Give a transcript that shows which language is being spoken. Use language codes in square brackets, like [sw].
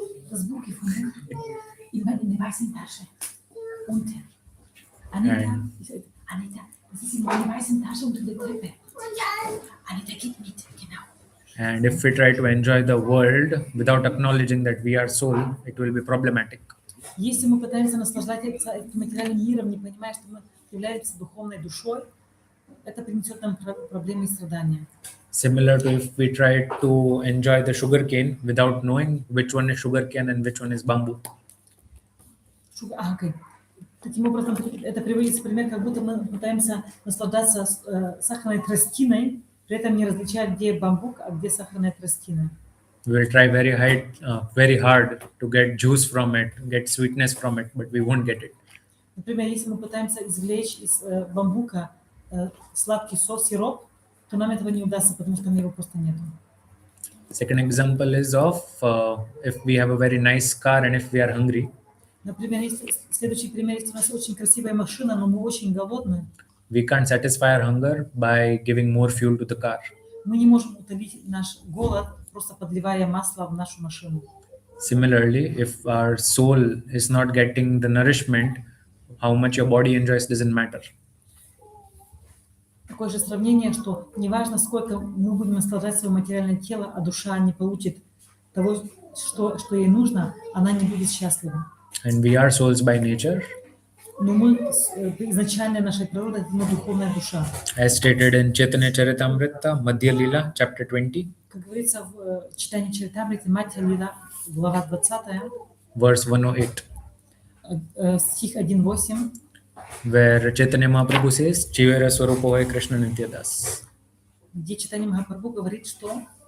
[de] Das Buch gefunden in der weißen Tasche. Unten. Anita, das ist in der weißen Tasche unter der Treppe. Anita, geht mit, genau. [en] And if we try to enjoy the world without acknowledging that we are soul, it will be problematic. [ru] Если мы пытаемся наслаждаться этим материальным миром, не понимая, что мы являемся духовной душой, это принесет нам проблемы и страдания. [en] Similar to if we try to enjoy the sugar cane without knowing which one is sugar cane and which one is bamboo. Okay. [ru] Таким образом, это приводится пример, как будто мы пытаемся наслаждаться сахарной тростиной, при этом не различая, где бамбук, а где сахарная тростина. [en] We will try very hard to get juice from it, get sweetness from it, but we won't get it. [ru] Например, если мы пытаемся извлечь из бамбука сладкий сироп, то нам этого не удастся, потому что его просто нету. [en] Second example is of if we have a very nice car and if we are hungry, [ru] Например, следующий пример, если у нас очень красивая машина, но мы очень голодны, [en] we can't satisfy our hunger by giving more fuel to the car. [ru] мы не можем утолить наш голод, просто подливая масло в нашу машину. [en] Similarly, if our soul is not getting the nourishment, how much your body enjoys doesn't matter. [ru] Такое же сравнение, что неважно, сколько мы будем наслаждать свое материальное тело, а душа не получит того, что ей нужно, она не будет счастлива. [en] and we are souls by nature, [ru] Но мы, изначально нашей природой, это мы духовная душа. [en] as stated in Chaitanya Charitamrita, Madhya Lila, chapter 20, [ru] Как говорится в читании Чаритамриты, Мать Лила, глава 20, [en] verse 108, [ru] стих 1:8, [en] where Chaitanya Mahaprabhu says, [sa] Chivera Swarupohay Krishna Nityadas. [ru] где читание Махапрабху говорит, что